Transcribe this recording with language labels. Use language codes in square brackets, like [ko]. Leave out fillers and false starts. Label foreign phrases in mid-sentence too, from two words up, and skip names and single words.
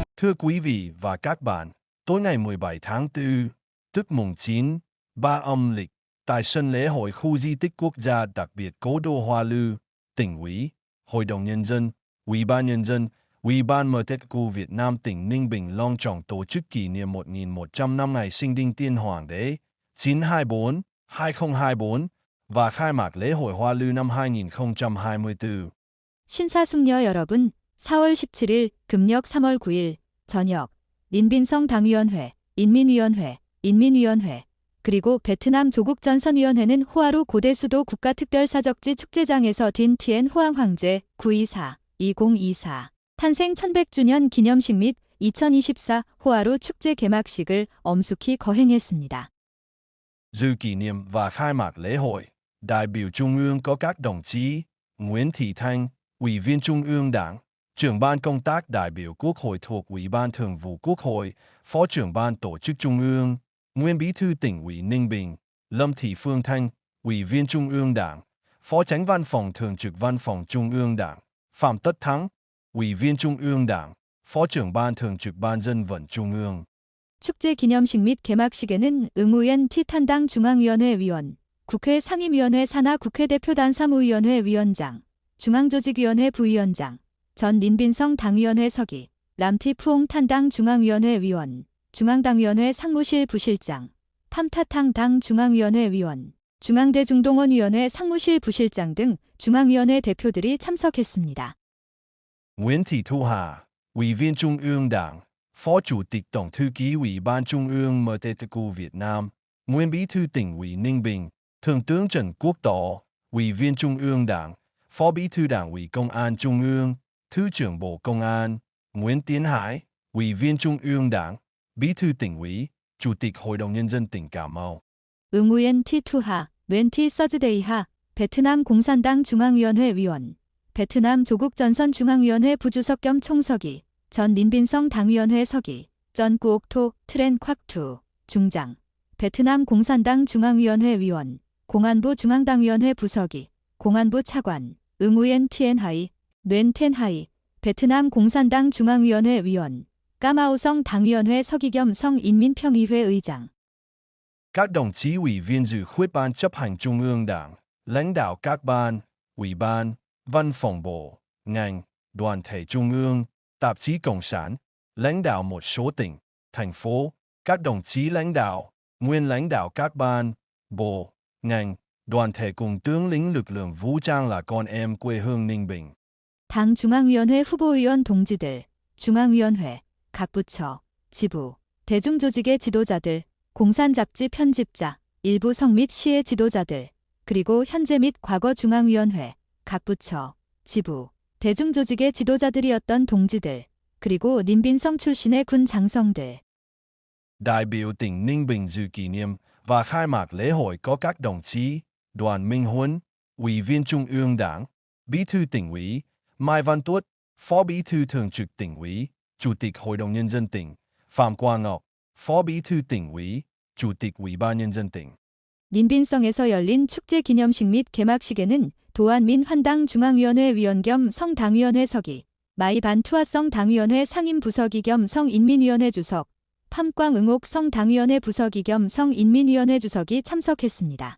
[vi] Thưa quý vị và các bạn, tối ngày 17 tháng 4, tức mùng 9, 3 âm lịch, tại sân lễ hội khu di tích quốc gia đặc biệt Cố đô Hoa Lư, tỉnh ủy, Hội đồng Nhân dân, Ủy ban Nhân dân, Ủy ban Mặt trận Tổ quốc Việt Nam tỉnh Ninh Bình long trọng tổ chức kỷ niệm 1.100 năm ngày sinh Đinh Tiên Hoàng đế 9/24/2024 và khai mạc lễ hội Hoa Lư năm 2024. [ko] 신사숙녀 여러분, 4월 17일 금력 3월 9일 저녁 민빈성 당위원회, 인민위원회, 그리고 베트남 조국전선위원회는 호아루 고대수도 국가특별사적지 축제장에서 딘 티엔 호앙 황제 924-2024 탄생 1100주년 기념식 및 2024 호아루 축제 개막식을 엄숙히 거행했습니다. [vi] Dự kỷ niệm và khai mạc lễ hội, đại biểu Trung ương có các đồng chí Nguyễn Thị Thanh, Ủy viên Trung ương Đảng, trưởng ban công tác đại biểu Quốc hội thuộc Ủy ban Thường vụ Quốc hội, Phó trưởng ban tổ chức Trung ương, Nguyên Bí thư tỉnh ủy Ninh Bình, Lâm Thị Phương Thanh, Ủy viên Trung ương Đảng, Phó Chánh Văn phòng Thường trực Văn phòng Trung ương Đảng, Phạm Tất Thắng, Ủy viên Trung ương Đảng, Phó trưởng ban Thường trực Ban Dân vận Trung ương. [ko] 축제 기념식 및 개막식에는 응우엔 티탄당 중앙위원회 위원, 국회 상임위원회 산하 국회대표단 사무위원회 위원장, 중앙조직위원회 부위원장, 전 닌빈성 당위원회 서기, 람티 푸옹 탄당 중앙위원회 위원, 중앙당위원회 상무실 부실장, 팜타탕 당 중앙위원회 위원, 중앙대중동원위원회 상무실 부실장 등 중앙위원회 대표들이 참석했습니다. [vi] Nguyễn Thị Thu Hà, Ủy viên Trung ương Đảng, Phó Chủ tịch Tổng thư ký Ủy ban Trung ương Mặt trận Tổ quốc Việt Nam, Nguyên Bí thư tỉnh ủy Ninh Bình, Thượng tướng Trần Quốc Tỏ, Ủy viên Trung ương Đảng, Phó Bí thư Đảng ủy Công an Trung ương, Thứ trưởng Bộ Công an, Nguyễn Tiến Hải, Ủy viên Trung ương Đảng, Bí thư tỉnh ủy, Chủ tịch Hội đồng Nhân dân tỉnh Cà Mau. [ko] 응우엔 티투하, 웬티 서즈데이하, 베트남 공산당 중앙위원회 위원, 베트남 조국전선 중앙위원회 부주석 겸 총서기, 전 닌빈성 당위원회 서기, 전 꾸옥토 트렌 콱투 중장, 베트남 공산당 중앙위원회 위원, 공안부 중앙당위원회 부서기, 공안부 차관, 응우엔 티엔하이, 됴 텐하이, 베트남 공산당 중앙위원회 위원, 까마오성 당위원회 서기 겸 성인민평의회 의장. [vi] Các đồng chí ủy viên dự khuyết ban chấp hành Trung ương Đảng, lãnh đạo các ban, ủy ban, văn phòng bộ, ngành, đoàn thể Trung ương, tạp chí Cộng sản, lãnh đạo một số tỉnh, thành phố, các đồng chí lãnh đạo, nguyên lãnh đạo các ban, bộ, ngành, đoàn thể cùng tướng lĩnh lực lượng vũ trang là con em quê hương Ninh Bình. [ko] 당 중앙위원회 후보위원 동지들, 중앙위원회, 각 부처, 지부, 대중조직의 지도자들, 공산잡지 편집자, 일부 성 및 시의 지도자들, 그리고 현재 및 과거 중앙위원회, 각 부처, 지부, 대중조직의 지도자들이었던 동지들, 그리고 닌빈성 출신의 군 장성들. [vi] Đại biểu tỉnh Ninh Bình dự kỷ niệm và khai mạc lễ hội có các đồng chí Đoàn Minh Huân, Ủy viên Trung ương Đảng, Bí thư tỉnh ủy, Mai Văn Tuất, Phó Bí thư Thường trực tỉnh ủy, Chủ tịch Hội đồng Nhân dân tỉnh, Phạm Quang Ngọc, Phó Bí thư tỉnh ủy, Chủ tịch Ủy ban Nhân dân tỉnh. [ko] 닌빈성에서 열린 축제 기념식 및 개막식에는 도안민 환당 중앙위원회 위원 겸 성당위원회 서기, 마이반 투하성 당위원회 상임부서기 겸 성인민위원회 주석, 팜광 응옥 성당위원회 부서기 겸 성인민위원회 주석이 참석했습니다.